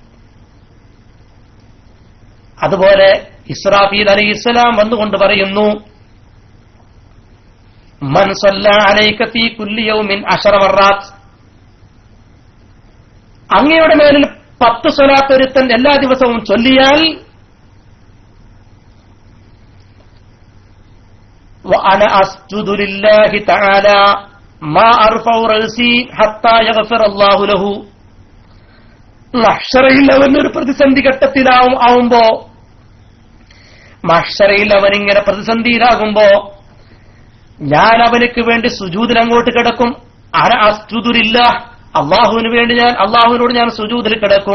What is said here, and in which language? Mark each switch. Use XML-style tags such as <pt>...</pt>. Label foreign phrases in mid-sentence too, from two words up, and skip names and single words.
<ml>അതുപോലെ ഇസ്രാഫീൽ അലൈഹിസ്സലാം വന്നുകൊണ്ട് പറയുന്നു,</ml> <ar>من صلى عليك في كل يوم 10 مرات,</ar> <ml>അങ്ങയുടെ മേലിൽ 10 സ്വലാത്ത് ഒരുത്തൻ എല്ലാ ദിവസവും ചൊല്ലിയാൽ,</ml> <ar>وأنا أسجد لله تعالى ما أرفع رأسي حتى يغفر الله له.</ar> <ml>മഹ്ശറയിൽ അവൻ ഒരു പ്രതിസന്ധി ഘട്ടത്തിലാവുമ്പോ, മഹ്ശറയിൽ അവനിങ്ങനെ പ്രതിസന്ധിയിലാകുമ്പോ ഞാൻ അവനക്ക് വേണ്ടി സുജൂദിൽ അങ്ങോട്ട് കിടക്കും.</ml> <ar>أنا أسجد لله,</ar> <ml>അള്ളാഹുവിന് വേണ്ടി അള്ളാഹുവിനോട് ഞാൻ സുജൂദിൽ കിടക്കും.</ml>